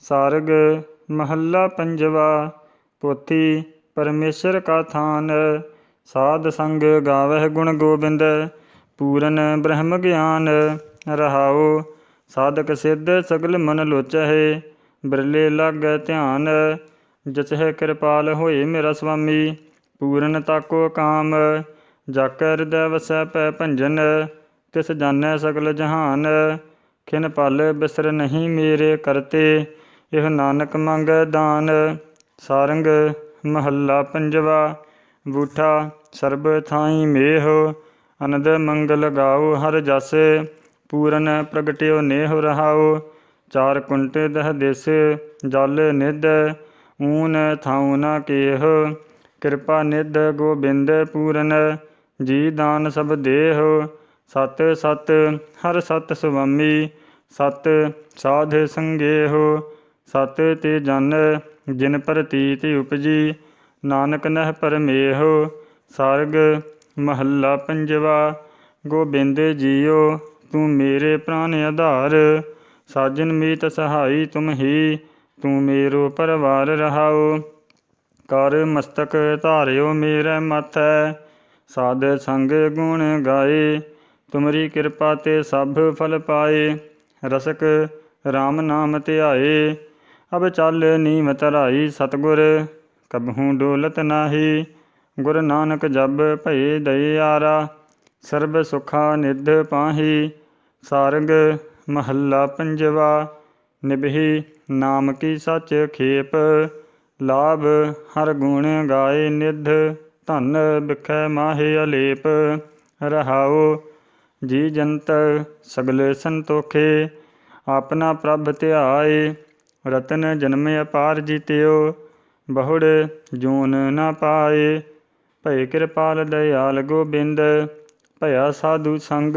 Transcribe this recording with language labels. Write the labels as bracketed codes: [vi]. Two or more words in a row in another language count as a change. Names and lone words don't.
[hi] सारग महला पंजवा। पोथी परमेश्वर का थान। साध संग गावह गुण गोबिंद, पूरन ब्रह्म ज्ञान। रहाओ साधक सिद्ध सगल मन लोचहि, बिरले लागै ध्यान। जचह कृपाल होए मेरा स्वामी, पूरन ताको काम। जाकै हृदय वसै पै भंजन, तिस जानੈ सगल जहान। खिन पल बिसर नहीं मेरे करते, इह नानक मंगै दान। सारंग महला पंजवा। बूठा सर्ब थाई मेह, अनद मंगल गाओ हर जस। पूरन प्रगट्यो नेह रहाओ, चार कुंट दह दिस। जल निध ऊन थाऊ न केह, कृपा निध गोबिंद पूरन। जी दान सब देह, सत सत हर सत सुआमी। सत साध संगेह, सत ते जन जिन प्रतीत उपजी। नानक नह परमेह। सारग महला पंजवा। गोबिंद जीओ तू मेरे प्राण आधार, साजन मीत सहाई तुम ही, तू मेरो परवार। रहाओ कर मस्तक धारियो मेरे माथै, साध संग गुण गाए। तुमरी कृपा ते सब फल पाए, रसक राम नाम ध्याए। अब चल नीम धराई सतगुर, कबहूँ डोलत नाही। गुर नानक जप भये दयारा, सर्ब सुखा निध पाही। सारंग महला पंजवा। निभहि नाम की सच खेप, लाभ हर गुण गाए निध। धन बिखै माहे अलेप। रहाओ जी जंत सगल संतोखे, [pa] ਆਪਣਾ ਪ੍ਰਭ ਧਿਆਏ। ਰਤਨ ਜਨਮ ਅਪਾਰ ਜੀਤਿਓ, ਬਹੁੜ ਜੂਨ ਨਾ ਪਾਏ। ਭਏ ਕਿਰਪਾਲ ਦਇਆਲ ਗੋਬਿੰਦ, ਭਇਆ ਸਾਧੂ ਸੰਗ।